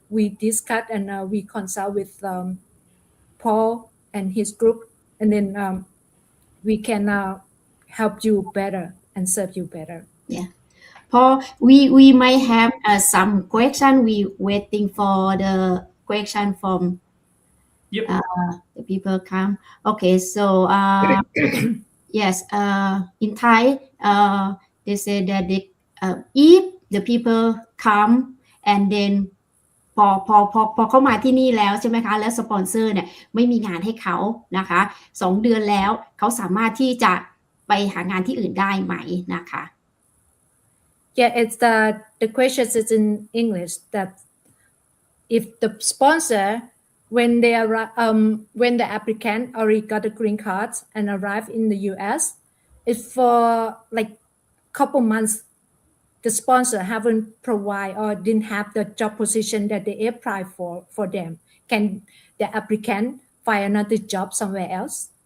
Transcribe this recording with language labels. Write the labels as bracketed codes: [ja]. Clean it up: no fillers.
[en] We discuss and we consult with Paul and his group, and then we can help you better and serve you better. Yeah. Paul, we might have some question. We waiting for the question from Yep. the people come. Okay, so yes, in Thai, they say that if the people come and then [th] พอเข้ามาที่นี่แล้วใช่ไหมคะแล้วสปอนเซอร์เนี่ยไม่มีงานให้เขานะคะ2 เดือนแล้วเขาสามารถที่จะไปหางานที่อื่นได้ไหมนะคะ [en] Yeah, it's the question is in English that if the sponsor when the applicant already got the green card and arrived in the US, if for like couple months the sponsor haven't provide or didn't have the job position that they apply for them, can the applicant find another job somewhere else?